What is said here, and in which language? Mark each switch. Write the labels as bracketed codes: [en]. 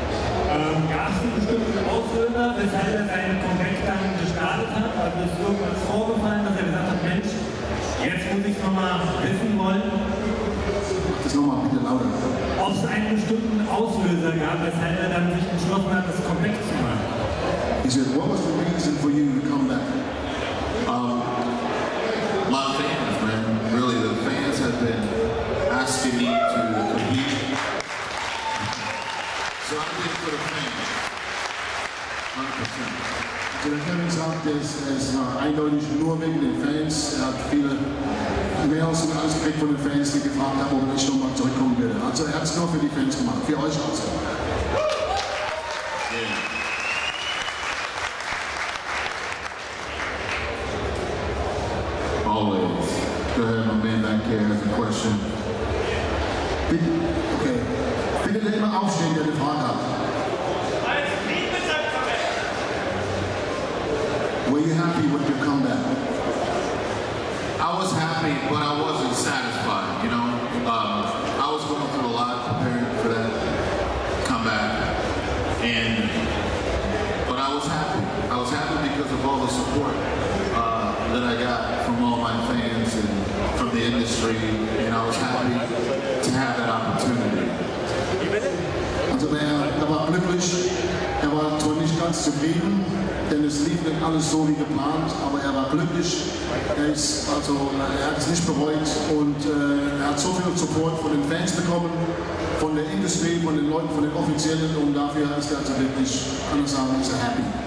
[de] Gab es einen bestimmten Auslöser, weshalb er seinen Comeback-Gang gestartet hat? Also ist irgendwas vorgefallen, dass er gesagt hat, Mensch, jetzt muss ich es nochmal wissen wollen? Das nochmal bitte lauter. Ob es einen bestimmten Auslöser gab, weshalb er dann sich entschlossen hat, das Comeback zu machen? [en] He said, what was the reason for you to come back? My fans, man. Really, the fans have been asking me to compete. So I did it for the fans. 100%. [de] Also der Kevin sagt, es war eindeutig nur wegen den Fans. Er hat viele Mails und alles gekriegt von den Fans, die gefragt haben, ob er nicht nochmal zurückkommen würde. Also er hat es nur für die Fans gemacht, für euch also. [en] Yeah. Always. Go ahead, my man back here has a question. [de] Bitte, okay. Bitte nicht mal aufstehen, der eine Frage hat. [en] Were you happy with your comeback? I was happy, but I wasn't satisfied, you know. I was going through a lot preparing for that comeback, but I was happy. I was happy because of all the support that I got from all my fans and from the industry, and I was happy to have that opportunity. [de] Also er war glücklich, er war zwar nicht ganz zufrieden, denn es lief nicht alles so wie geplant, aber er war glücklich, er hat es nicht bereut und er hat so viel Support von den Fans bekommen, von der Industrie, von den Leuten, von den Offiziellen und dafür ist er also wirklich, kann ich sagen, ist er happy.